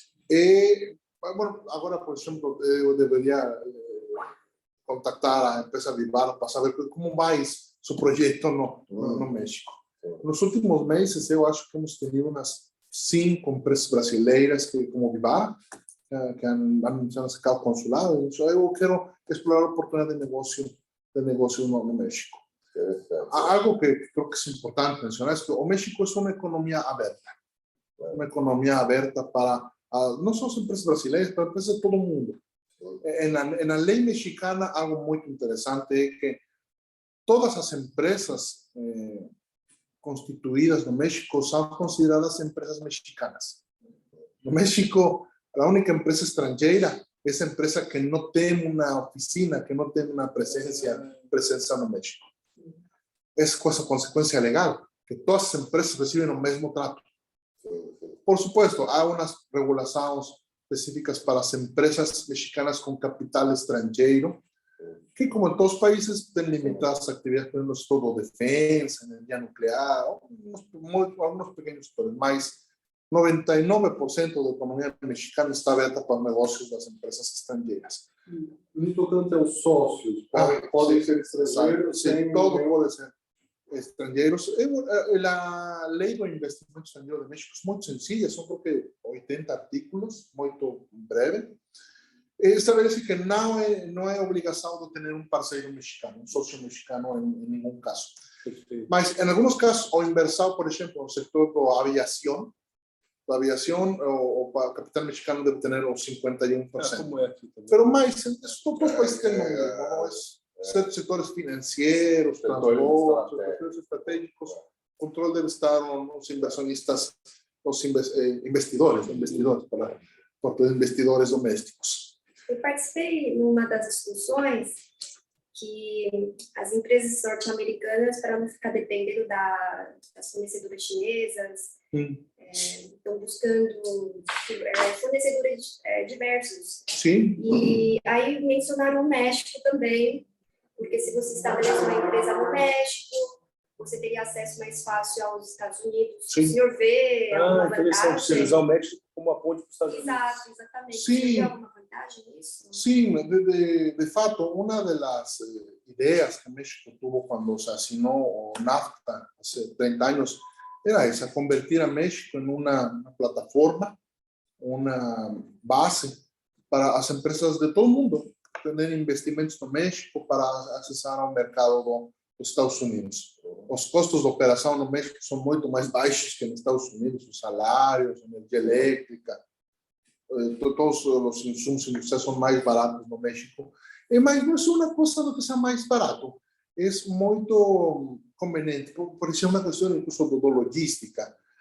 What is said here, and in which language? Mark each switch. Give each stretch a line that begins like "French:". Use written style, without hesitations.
Portuguese: E, bueno, agora, por exemplo, eu deveria contactar a empresa Vivara para saber como vai seu projeto no México. Nos últimos meses, eu acho que
Spanish: hemos tenido
Portuguese: umas 5 empresas brasileiras como Vivara, que
Spanish: han sacado
Portuguese: consulado. Então, eu quero explorar a oportunidade de negócio no México.
Spanish: Algo que creo que es importante mencionar es que México es una economía abierta para no solo empresas brasileñas, para empresas de todo el mundo. En la ley mexicana, algo muy interesante es que todas las empresas constituidas en México son consideradas empresas mexicanas. En México, la única empresa extranjera es empresa que no tiene una oficina, que no tiene una presencia en México. Es consecuencia legal, que todas las empresas reciben el mismo trato. Por supuesto, hay unas regulaciones específicas para las empresas mexicanas con capital extranjero, que como en todos los países tienen limitadas actividades, por ejemplo, defensa, energía nuclear, algunos pequeños sectores, más 99%
Portuguese: da economia mexicana está aberta para negócios das empresas estrangeiras. No tocante aos sócios, podem ser estrangeiros? Sim, todo pode ser estrangeiros. A lei do investimento estrangeiro de México é muito sencilla, são creo que 80 artículos, muito breve. Estabelece que não é obrigação de ter um parceiro mexicano, um sócio mexicano em nenhum caso. Mas em alguns casos, o inversor, por exemplo, no setor da aviação, o capital mexicano
Spanish: debe tener los 51%. Pero más, todos los países tienen sectores financieros, transportes, sectores estratégicos. Control debe estar los inversionistas, los investidores domésticos.
Portuguese: Eu participei numa das discussões que as empresas norte-americanas, para não ficar dependendo das fornecedoras chinesas, estão buscando fornecedores diversos. Sim. E aí mencionaram o México também, porque se você estabelece uma empresa no México, você teria acesso mais fácil aos Estados Unidos. Sim. O senhor vê alguma Interessante, você vantagem? usar o México como uma ponte para os Estados Unidos. Exato, exatamente. Sim. Você vê alguma vantagem nisso?
Spanish: Sí, de fato, una de las ideas que México tuvo cuando se asignó NAFTA hace 30 años era esa, convertir a México en una plataforma, una base para las empresas de todo el mundo, tener investimentos en México para accesar a un mercado dos Estados Unidos.
Portuguese: Os custos de operação no México são muito mais baixos que nos Estados Unidos, os salários, a energia elétrica, todos os insumos industriais são mais baratos no México. Mas não é uma coisa do que seja mais barato, é muito conveniente, por isso é uma questão incluso de logística.